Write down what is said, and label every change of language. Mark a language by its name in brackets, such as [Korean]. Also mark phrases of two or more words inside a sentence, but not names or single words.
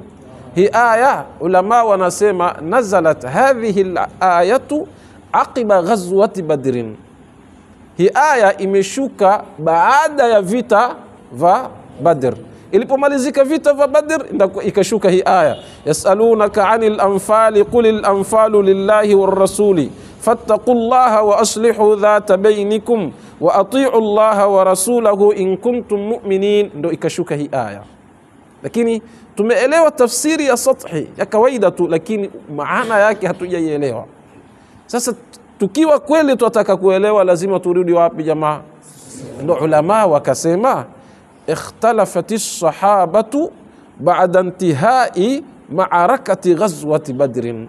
[Swahili] Hii aya ulama wanasema [Arabic] نزلت هذه الآية عقب غزوة بدر. [Swahili] Hii aya imeshuka baada ya vita va Badr. Ilipomalizika vita va Badr ikashuka hii aya, [Arabic] يسألونك عن الأنفال قل الأنفال لله والرسول فاتقوا الله وأصلحوا ذات بينكم وأطيعوا الله ورسوله إن كنتم مؤمنين. [Swahili] Ndo ikashuka hii aya, lakini tumeelewa tafsiri ya sathi ya kawaida tu, lakini maana yake hatujaielewa. Sasa tukiwa kweli tunataka kuelewa, lazima turudi wapi jamaa? Ndo ulama wakasema [Arabic] اختلفت الصحابة بعد انتهاء معركة غزوة بدر.